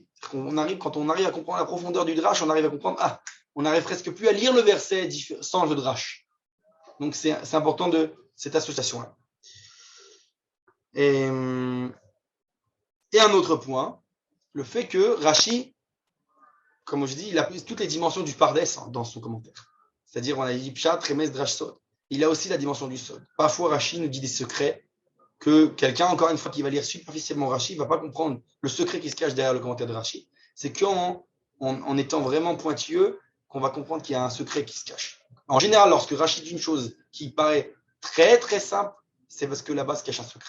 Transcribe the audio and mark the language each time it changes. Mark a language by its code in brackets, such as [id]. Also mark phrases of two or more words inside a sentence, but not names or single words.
[fr] Quand on arrive à comprendre la profondeur du drash, on arrive à comprendre, on n'arrive presque plus à lire le verset sans le drash. Donc c'est important de cette association-là. Et un autre point, le fait que Rashi, comme je dis, il a toutes les dimensions du pardes dans son commentaire. C'est-à-dire, on a dit [he] פשט, רמז, דרש, סוד. [fr] Il a aussi la dimension du sod. Parfois, Rashi nous dit des secrets que quelqu'un, encore une fois, qui va lire superficiellement Rashi, ne va pas comprendre le secret qui se cache derrière le commentaire de Rashi. C'est qu'en étant vraiment pointilleux, qu'on va comprendre qu'il y a un secret qui se cache. En général, lorsque Rashi dit une chose qui paraît très très simple, c'est parce que là-bas se cache un secret.